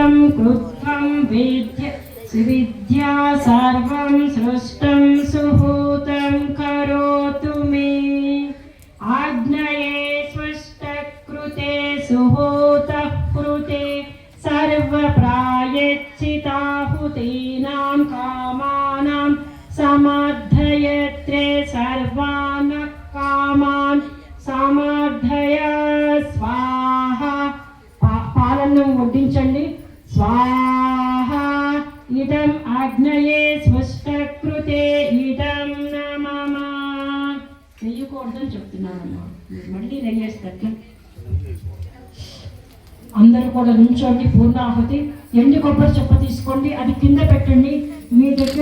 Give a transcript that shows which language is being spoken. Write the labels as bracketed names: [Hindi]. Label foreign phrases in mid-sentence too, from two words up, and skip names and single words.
[Sanskrit] कृत्वं विद्या सर्वं सृष्टं सुहूतं करोतु मे आज्ञये स्वष्टकृते सुहूतः कृते सर्वप्रायश्चिताहुतीनां कामानां समाद्धयत्रे सर्वान् कामान् समाद्धय स्वाहा [Telugu] పాలన్నం వడ్డించండి [Sanskrit] స్వాహ ఇదం ఆజ్ఞయే స్వష్టకృతే ఇదం నమః [Telugu] నెయ్యకూడదని చెప్తున్నానమ్మా మళ్ళీ నెయ్యేస్తారు అందరూ కూడా నుంచోండి పూర్ణాహుతి ఎండు కొబ్బరి చెప్ప తీసుకోండి అది కింద పెట్టండి మీ దగ్గర